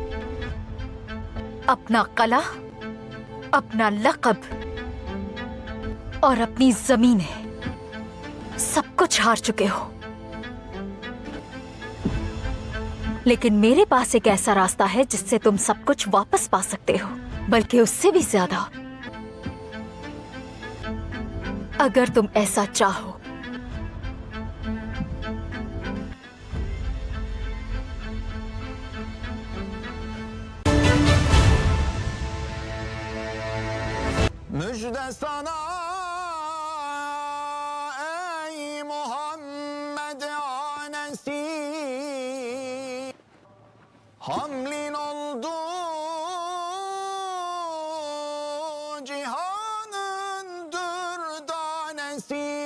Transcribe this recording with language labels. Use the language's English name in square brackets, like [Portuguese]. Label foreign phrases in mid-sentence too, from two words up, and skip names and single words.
[Hindi] अपना कला, अपना लक़ब और अपनी जमीनें, सब कुछ हार चुके हो। लेकिन मेरे पास एक ऐसा रास्ता है जिससे तुम सब कुछ वापस पा सकते हो, बल्कि उससे भी ज्यादा, अगर तुम ऐसा चाहो। [Turkish] Müjde sana ey Muhammed anesi, hamlin oldu cihanın dürdanesi.